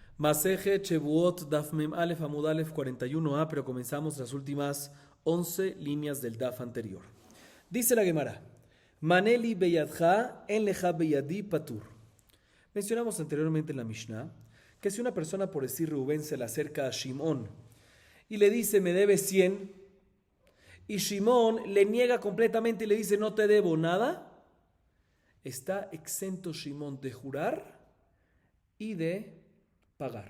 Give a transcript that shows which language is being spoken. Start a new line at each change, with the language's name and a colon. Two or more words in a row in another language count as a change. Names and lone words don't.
Hebrew: מסכת שבועות דף מם אלף עמוד אלף
Spanish: 41a, pero comenzamos las últimas 11 líneas del Daf anterior. Dice la Gemara:
Hebrew: מנה לי בידך אין לך בידי פטור.
Spanish: Mencionamos anteriormente en la Mishnah que si una persona, por decir Rubén, se le acerca a Shimón y le dice me debes 100, y Shimón le niega completamente y le dice no te debo nada, está exento Shimón de jurar y de pagar.